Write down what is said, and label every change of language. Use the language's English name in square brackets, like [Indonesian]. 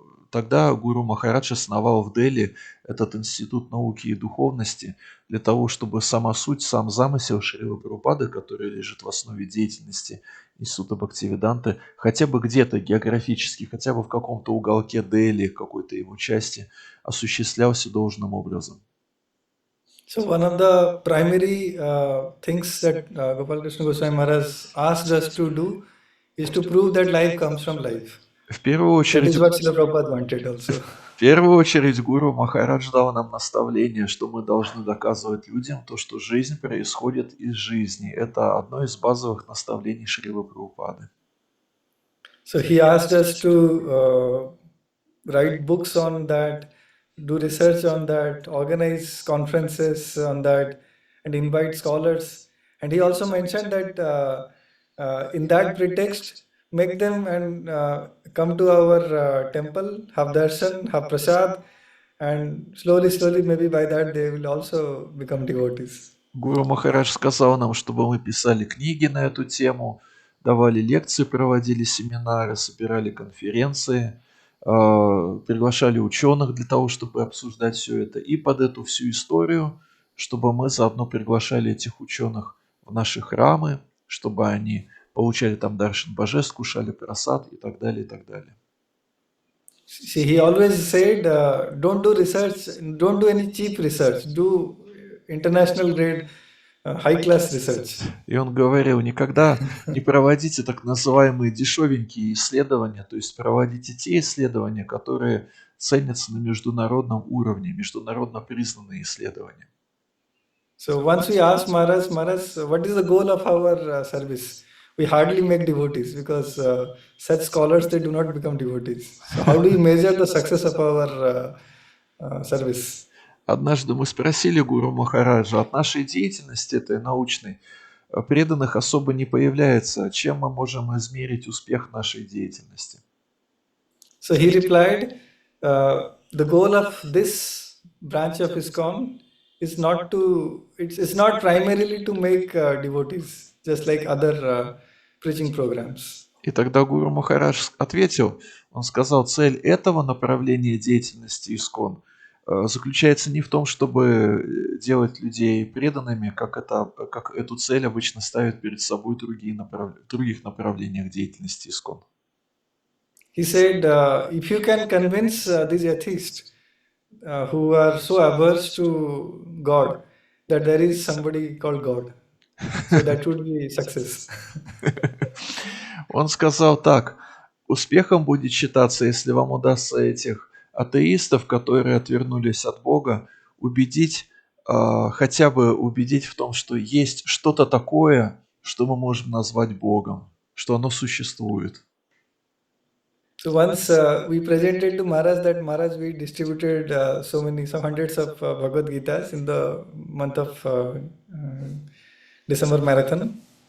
[Russian] тогда Гуру Махарадж основал в Дели этот институт науки и духовности для того, чтобы сама суть, сам замысел Шрилы Прабхупады, который лежит в основе деятельности Института Бхактивиданты, хотя бы где-то географически, хотя бы в каком-то уголке Дели, какой-то его части, осуществлялся должным образом. [English] So one of the primary things that Gopal Krishna Goswami Maharaj asked us to do is to prove that life comes from life. [Russian] В первую [English] That [Russian] очередь, [English] is what Srila Prabhupada wanted also. [Russian] в первую очередь Гуру Махарадж дал нам наставление, что мы должны доказывать людям то, что жизнь происходит из жизни. Это одно из базовых наставлений Шрилы Прабхупады. [English] So he asked us to write books on that, do research on that, organize conferences on that, and invite scholars. And he also mentioned that in that pretext, make them and come to our temple, have darshan, have prasad, and slowly, maybe by that they will also become devotees. [Russian] Гуру Махарадж сказал нам, чтобы мы писали книги на эту тему, давали лекции, проводили семинары, собирали конференции, приглашали ученых для того, чтобы обсуждать все это. И под эту всю историю, чтобы мы заодно приглашали этих ученых в наши храмы, чтобы они получали там даршан божеств, кушали прасад и так далее, и так далее. [English] See, he always said, don't do research, don't do any cheap research, do international grade, high class research. [Russian] И он говорил, никогда не проводите так называемые дешевенькие исследования, то есть проводите те исследования, которые ценятся на международном уровне, международно признанные исследования. [English] So once we asked Maharaj, Maharaj, what is the goal of our service? We hardly make devotees because such scholars, they do not become devotees. So how do we measure the success of our service? [Russian] Однажды мы спросили Гуру Махараджа, от нашей деятельности этой научной преданных особо не появляется, чем мы можем измерить успех нашей деятельности? [English] So he replied, the goal of this branch of ISKCON is not to, it's not primarily to make devotees, just like other preaching programs. [Russian] И тогда Гуру Махарадж ответил, он сказал, цель этого направления деятельности ИСККОН заключается не в том, чтобы делать людей преданными, как эту цель обычно ставят перед собой в других направлениях деятельности ИСККОН. [English] He said, if you can convince these atheists who are so averse to God that there is somebody called God, so that would be success. [Russian] Он сказал так, успехом будет считаться, если вам удастся этих атеистов, которые отвернулись от Бога, убедить, хотя бы убедить в том, что есть что-то такое, что мы можем назвать Богом, что оно существует. [English] So once we presented to Maharaj that Maharaj, we distributed some hundreds of Bhagavad Gitas in the month of December marathon.